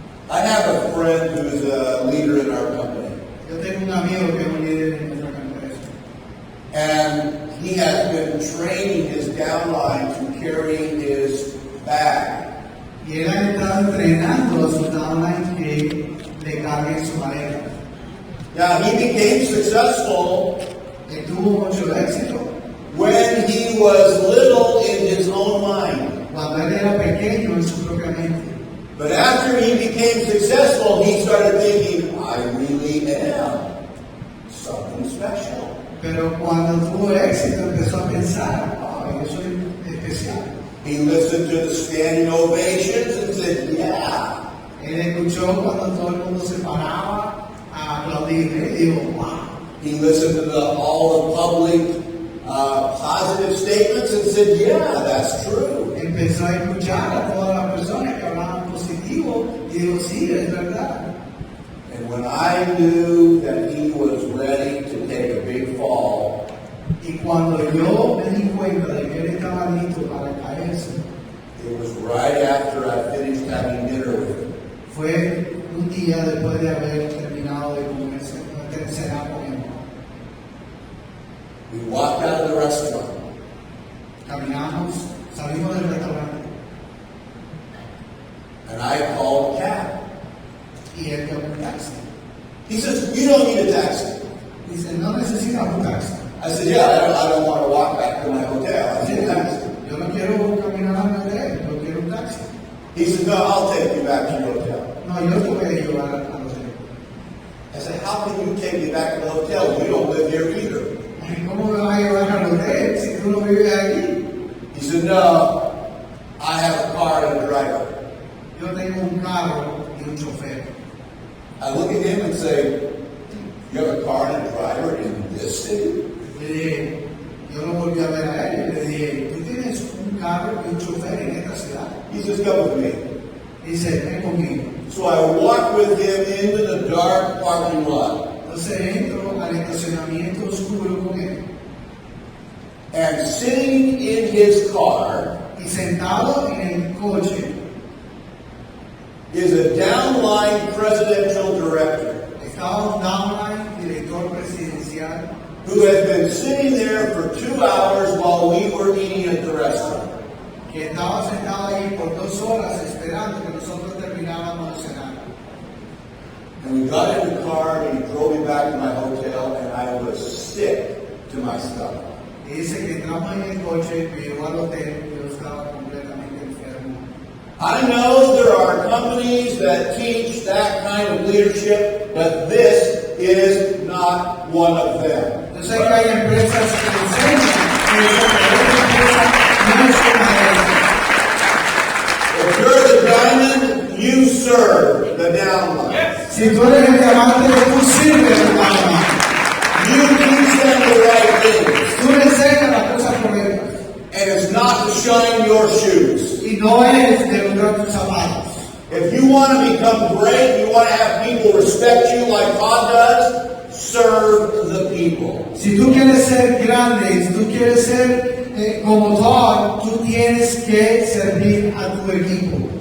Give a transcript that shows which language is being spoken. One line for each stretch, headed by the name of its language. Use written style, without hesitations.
English: I have a friend who's a leader in our company.
Spanish: Yo tengo un amigo que es un líder en nuestra empresa.
English: And he has been training his downline to carry his bag.
Spanish: Y él ha estado entrenando a su downline que le carguen su maleta.
English: Now, he became successful
Spanish: Él tuvo mucho éxito
English: when he was little in his own mind.
Spanish: cuando él era pequeño en su propia mente.
English: But after he became successful, he started thinking, I really am something special.
Spanish: Pero cuando tuvo éxito empezó a pensar, yo soy especial.
English: He listened to the standing ovations and said, yeah.
Spanish: Él escuchó cuando todo el mundo se paraba a aplaudirle y dijo, wow.
English: He listened to all the public positive statements and said, yeah, that's true.
Spanish: Empezó a escuchar a todas las personas que hablaban positivo y dijo, sí, es verdad.
English: And when I knew that he was ready to take a big fall,
Spanish: Y cuando yo me di cuenta de que él estaba listo para caerse,
English: It was right after I finished having dinner with him.
Spanish: Fue un día después de haber terminado de comer, de cenar con él.
English: We walked out of the restaurant.
Spanish: Caminamos, salimos del restaurante
English: And I called a cab.
Spanish: y él llamó un taxi.
English: He says, "You don't need a taxi."
Spanish: Dice, no necesitas un taxi.
English: I said, "Yeah, I don't want to walk back to my hotel. I need a taxi."
Spanish: Yo no quiero caminar a mi hotel, yo quiero un taxi.
English: He said, "No, I'll take you back to your hotel."
Spanish: No, yo te voy a llevar al hotel.
English: I said, "How can you take me back to the hotel? You don't live here either."
Spanish: ¿Cómo me vas a llevar al hotel si tú no vives aquí?
English: He said, "No, I have a car and a driver."
Spanish: Yo tengo un carro y un chofer.
English: I look at him and say, "You have a car and a driver in this city?"
Spanish: Le dije, yo lo volví a ver a él y le dije, ¿tú tienes un carro y un chofer en esta ciudad?
English: He says, "Come with me."
Spanish: Y dice, ven conmigo.
English: So I walked with him into the dark parking lot.
Spanish: Entonces entro al estacionamiento oscuro con él.
English: And sitting in his car
Spanish: Y sentado en el coche
English: is a downline presidential director
Spanish: estaba un downline, director presidencial,
English: who has been sitting there for 2 hours while we were eating at the restaurant.
Spanish: que estaba sentado ahí por 2 horas esperando que nosotros termináramos de cenar.
English: And we got in the car and he drove me back to my hotel and I was sick to my stomach.
Spanish: Y dice que entramos en el coche, me llevó al hotel, yo estaba completamente enfermo.
English: I know there are companies that teach that kind of leadership, but this is not one of them.
Spanish: Yo sé que hay empresas que enseñan eso, pero esta empresa no es una de ellas.
English: If you're the diamond, you serve the downline.
Spanish: Si tú eres el diamante, tú sirves al diamante.
English: You teach them the right things.
Spanish: Tú le enseñas las cosas correctas.
English: And it's not to shine your shoes.
Spanish: Y no es de lograr tus zapatos.
English: If you want to become great, you want to have people respect you like God does, serve the people.
Spanish: Si tú quieres ser grande, si tú quieres ser como Todd, tú tienes que servir a tu equipo.